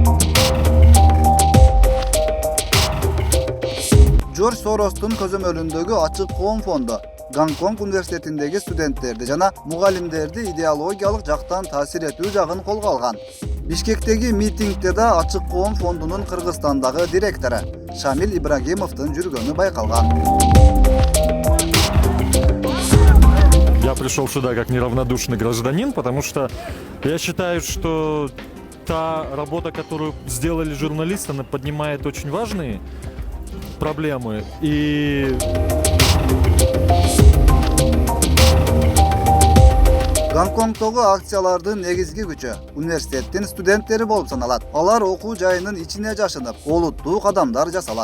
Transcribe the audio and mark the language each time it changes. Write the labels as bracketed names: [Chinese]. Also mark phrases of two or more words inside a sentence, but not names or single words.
[Kyrgyz] Джордж Соростун көзөмөлүндөгү Ачык Коом фонду Гонконг университетиндеги студенттерди жана мугалимдерди идеологиялык жактан таасир этүү жагын колго алган. Бишкектеги митингде да Ачык Коом фондунун Кыргызстандагы директору Шамил Ибрагимовдун жүргөнү байкалган. [Russian] Я пришел сюда как неравнодушный гражданин, потому что я считаю, что та работа, которую сделали журналисты, она поднимает очень важные проблемы. И [Kyrgyz] Гонконгдогу акциялардын негизги күчү университеттин студенттери болуп саналат. Алар окуу жайынын ичине жашынып, олуттуу кадамдар жасалат.